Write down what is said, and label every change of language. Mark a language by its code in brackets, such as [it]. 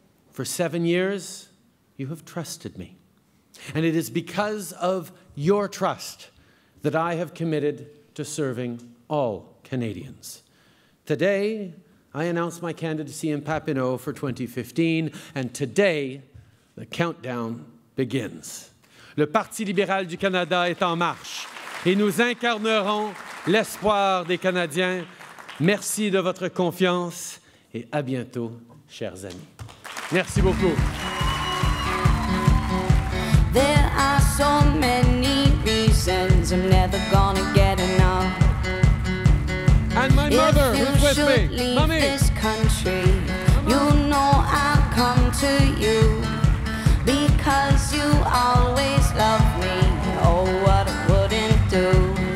[en] For 7 years, you have trusted me. And it is because of your trust that I have committed to serving all Canadians. Today, I announce my candidacy in Papineau for 2015, and today, the countdown begins. [fr] Le Parti libéral du Canada est en marche, et nous incarnerons l'espoir des Canadiens. Merci de votre confiance, et à bientôt, chers amis. Merci beaucoup. [en] There are so many reasons I'm never gonna get enough. And my mother, who's with me. If you should leave Mommy. this country, you know I'll come to you because you always love me. Oh, what I wouldn't do.